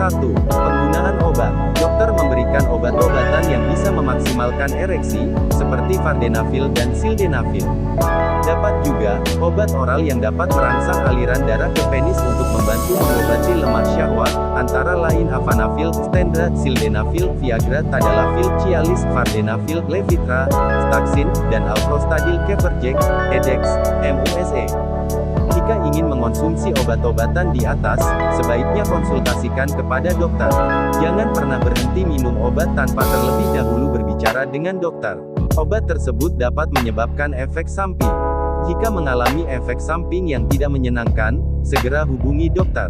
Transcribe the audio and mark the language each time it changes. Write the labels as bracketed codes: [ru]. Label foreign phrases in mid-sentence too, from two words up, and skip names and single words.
[id] 1. Penggunaan obat. Dokter memberikan obat-obatan yang bisa memaksimalkan ereksi, seperti vardenafil dan sildenafil. Dapat juga, obat oral yang dapat merangsang aliran darah ke penis untuk membantu mengobati lemah syahwat, antara lain afanafil, stendra, sildenafil, viagra, tadalafil, cialis, vardenafil, levitra, staksin, dan alprostadil, keverjek, edex, musa. Jika ingin mengonsumsi obat-obatan di atas, sebaiknya konsultasikan kepada dokter. Jangan pernah berhenti minum obat tanpa terlebih dahulu berbicara dengan dokter. Obat tersebut dapat menyebabkan efek samping. Jika mengalami efek samping yang tidak menyenangkan, segera hubungi dokter.